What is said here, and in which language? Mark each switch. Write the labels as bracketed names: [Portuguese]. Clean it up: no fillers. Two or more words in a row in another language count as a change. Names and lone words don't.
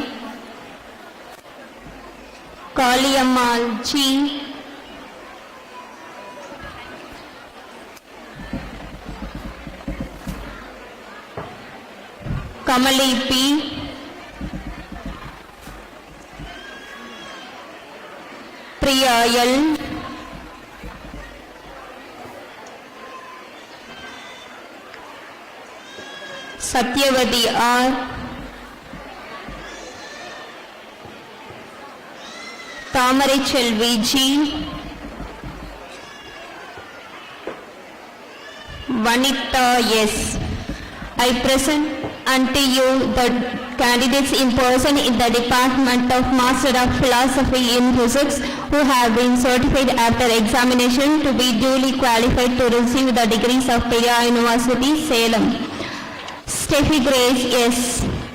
[English] Kaliammal G. Kamali P. Priya L. Satyavati R. Thamari Chelvi G. Vanita S. I present unto you the candidates in person in the Department of Master of Philosophy in Physics who have been certified after examination to be duly qualified to receive the degrees of Periyar University, Salem. Steffi Grace S.